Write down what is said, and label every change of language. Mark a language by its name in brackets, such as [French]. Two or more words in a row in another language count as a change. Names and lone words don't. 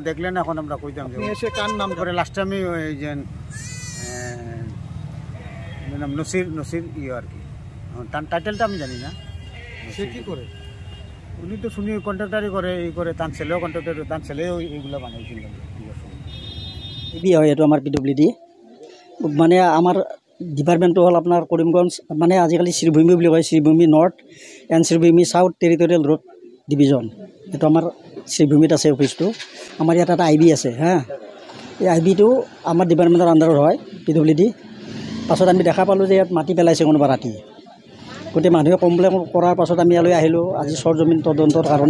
[Bangla] দেখলেন এখন আমরা কইতাম যে এসে কার নাম করে। লাস্টে আমি ওই যে নাম নসির ইয়ে আর কি, তার টাইটেলটা আমি জানি না। সে কী করে? উনি তো শুনি কন্ট্রাক্টারই করে, এই করে তার ছেলেও কন্ট্রাক্টার, তার ছেলেও এইগুলো বানাইছিল। [Assamese] এইটো আমার পিডব্লিউডি মানে আমার ডিপাৰ্টমেণ্টটো হ'ল আপোনাৰ কৰিমগঞ্জ, মানে আজিকালি শ্ৰীভূমি বুলি কয়, শ্ৰীভূমি নৰ্থ এণ্ড শ্ৰীভূমি চাউথ টেৰিটৰিয়েল ৰোড ডিভিজন। এইটো আমাৰ শ্ৰীভূমিত আছে অফিচটো। আমাৰ ইয়াত এটা IB আছে হা, এই IBটো আমাৰ ডিপাৰ্টমেণ্টৰ আণ্ডাৰত হয়, PWD। পাছত আমি দেখা পালোঁ যে ইয়াত মাটি পেলাইছে কোনোবা ৰাতি। গোটেই মানুহে কমপ্লেইন কৰাৰ পাছত আমি ইয়ালৈ আহিলোঁ আজি চৰজমিন তদন্তৰ কাৰণে।